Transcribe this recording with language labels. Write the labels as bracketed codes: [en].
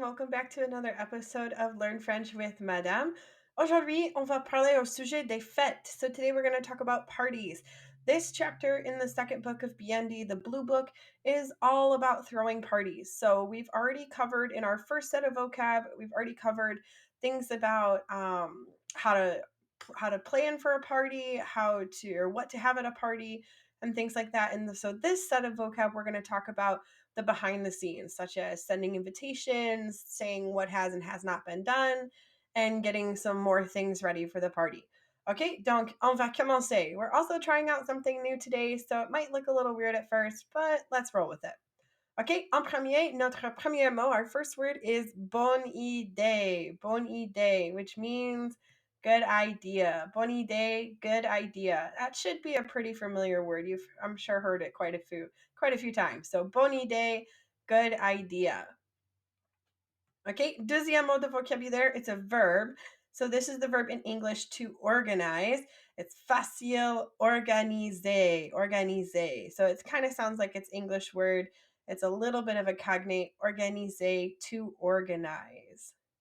[en] Welcome back to another episode of Learn French with Madame. [fr] Aujourd'hui, on va parler au sujet des fêtes. [en] So today we're going to talk about parties. This chapter in the second book of BND, the Blue Book, is all about throwing parties. So we've already covered in our first set of vocab, we've already covered things about how to plan for a party, or what to have at a party, and things like that. And so this set of vocab, we're going to talk about the behind the scenes, such as sending invitations, saying what has and has not been done, and getting some more things ready for the party. Okay, [fr] donc on va commencer. [en] We're also trying out something new today, so it might look a little weird at first, but let's roll with it. [fr] Okay, en premier, notre premier mot, [en] our first word is [fr] bonne idée. [en] Bonne idée, which means good idea. Bonne idée, good idea. That should be a pretty familiar word. You've, I'm sure, heard it quite a few times. So bonne idée, good idea. Okay, [fr] deuxième mot de vocabulaire, [en] it's a verb. So this is the verb in English to organize. It's facile organiser, organiser. So it kind of sounds like it's English word. It's a little bit of a cognate, organiser, to organize.